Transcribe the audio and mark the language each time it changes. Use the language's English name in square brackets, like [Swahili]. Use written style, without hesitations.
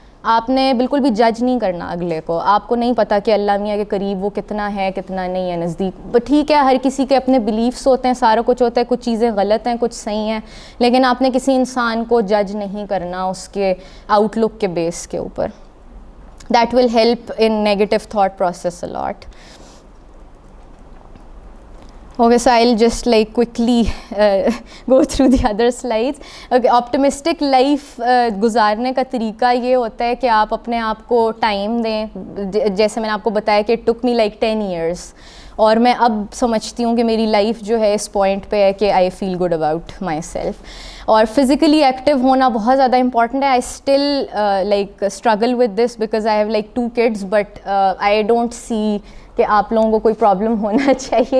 [Urdu] آپ نے بالکل بھی جج نہیں کرنا اگلے کو. آپ کو نہیں پتہ کہ اللہ میاں کے قریب وہ کتنا ہے کتنا نہیں ہے نزدیک. بٹ ٹھیک ہے, ہر کسی کے اپنے بلیفس ہوتے ہیں, سارا کچھ ہوتا ہے, کچھ چیزیں غلط ہیں کچھ صحیح ہیں, لیکن آپ نے کسی انسان کو جج نہیں کرنا اس کے آؤٹ لک کے بیس کے اوپر. [English] That will help in negative thought process a lot. Okay, so I'll just like quickly go through the other slides. [Urdu] Okay, optimistic life گزارنے کا طریقہ یہ ہوتا ہے کہ آپ اپنے آپ کو ٹائم دیں. جیسے میں نے آپ کو بتایا کہ [English] it took me like 10 years, [Urdu] اور میں اب سمجھتی ہوں کہ میری لائف جو ہے اس پوائنٹ پہ ہے کہ [English] I feel good about myself. [Urdu] اور فزیکلی ایکٹیو ہونا بہت زیادہ امپورٹنٹ ہے. [English] I still like struggle with this because I have like 2 kids, but I don't see [Urdu] کہ آپ لوگوں کو کوئی پرابلم ہونا چاہیے.